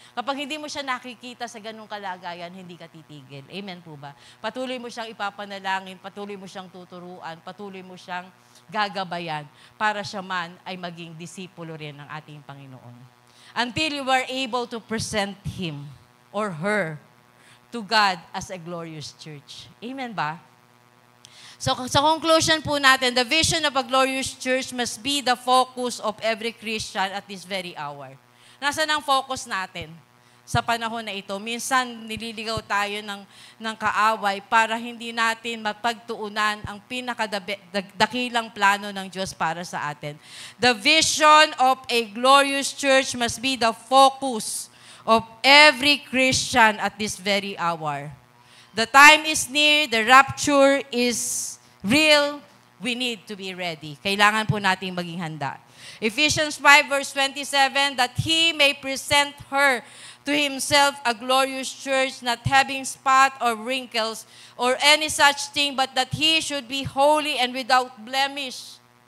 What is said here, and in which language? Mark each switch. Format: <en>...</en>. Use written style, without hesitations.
<tl>Kapag hindi mo siya nakikita sa ganung kalagayan, hindi ka titigil. Amen po ba? Patuloy mo siyang ipapanalangin, patuloy mo siyang tuturuan, patuloy mo siyang gagabayan para siya man ay maging disipulo rin ng ating Panginoon.</tl> <en>Until you are able to present him or her to God as a glorious church. Amen ba?</en> <tl>So sa conclusion po natin,</tl> <en>the vision of a glorious church must be the focus of every Christian at this very hour.</en> <tl>Nasaan ang focus natin sa panahon na ito? Minsan nililigaw tayo ng kaaway para hindi natin mapagtuunan ang pinakadakilang plano ng Diyos para sa atin.</tl> <en>The vision of a glorious church must be the focus of every Christian at this very hour. The time is near, the rapture is real, we need to be ready.</en> <tl>Kailangan po nating maging handa. Ephesians 5 verse 27,</tl> <en>that He may present her to Himself a glorious church, not having spot or wrinkles or any such thing, but that He should be holy and without blemish.</en>